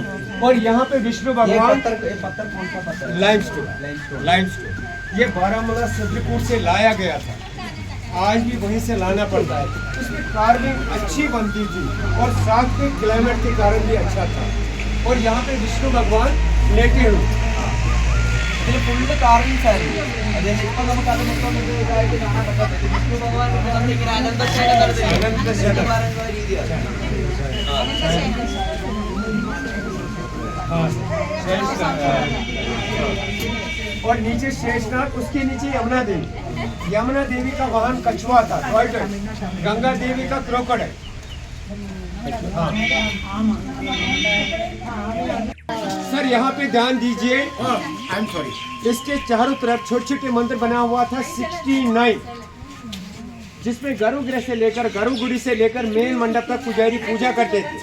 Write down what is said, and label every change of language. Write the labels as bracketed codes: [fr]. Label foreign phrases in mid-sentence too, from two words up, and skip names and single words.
[hi] और यहाँ पे विष्णु भगवान लाइमस्टोन, ये बारामूला चित्रकूट से लाया गया था, आज भी वहीं से लाना पड़ता है। उसमें कार्विंग अच्छी बनती थी और साथ में क्लाइमेट के कारण भी अच्छा था। और यहाँ पे विष्णु भगवान लेटे हुए, [ml] ഇതിൽ [en] full carvings [ml] ആയിരുന്നു. അതായത് ഇപ്പൊ നമുക്ക് അത് മൊത്തം ഇതായിട്ട് കാണാൻ പറ്റാത്ത വിഷ്ണു ഭഗവാൻ ഇങ്ങനെ അനന്തശയനം നടത്തുന്ന രീതിയാണ്. [hi] और नीचे शेषनाग, उसके नीचे यमुना देवी। यमुना देवी का वाहन कछुआ था, गंगा देवी का क्रोकोडाइल। सर यहाँ पे ध्यान दीजिए, [en] I am sorry, [hi] इसके चारों तरफ छोटे छोटे मंदिर बना हुआ था 69, जिसमें गर्भगृह से लेकर गर्भगुड़ी से लेकर मेन मंडप तक पुजारी पूजा करते थे।